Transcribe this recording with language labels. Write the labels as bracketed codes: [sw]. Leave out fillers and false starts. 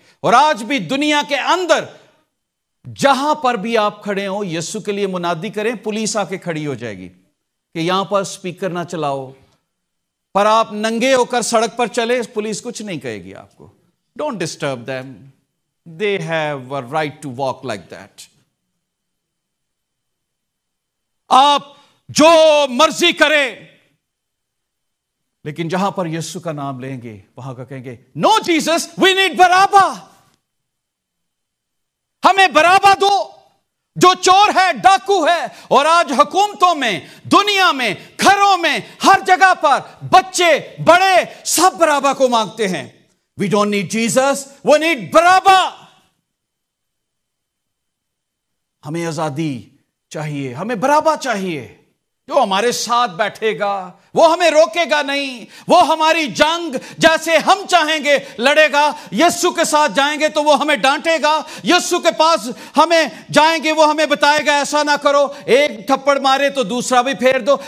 [ur] اور آج بھی دنیا کے اندر جہاں پر بھی آپ کھڑے ہوں، یسوع کے لیے منادی کریں، پولیس آ کے کھڑی ہو جائے گی کہ یہاں پر سپیکر نہ چلاؤ. پر آپ ننگے ہو کر سڑک پر چلے، پولیس کچھ نہیں کہے گی آپ کو. [en] Don't disturb them. They have a right to walk like that. [ur] آپ جو مرضی کریں، لیکن جہاں پر یسوع کا نام لیں گے وہاں کا کہیں گے [en] No Jesus, we need Barabbas. [ur] ہمیں برابا دو. جو چور ہے، ڈاکو ہے، اور آج حکومتوں میں، دنیا میں، گھروں میں، ہر جگہ پر بچے بڑے سب برابا کو مانگتے ہیں. [en] We don't need Jesus, we need Barabbas. [ur] ہمیں آزادی چاہیے، ہمیں برابا چاہیے، جو ہمارے ساتھ بیٹھے گا، وہ ہمیں روکے گا نہیں، وہ ہماری جنگ جیسے ہم چاہیں گے لڑے گا. یسوع کے ساتھ جائیں گے تو وہ ہمیں ڈانٹے گا، یسوع کے پاس ہمیں جائیں گے وہ ہمیں بتائے گا ایسا نہ کرو، ایک تھپڑ مارے تو دوسرا بھی پھیر دو.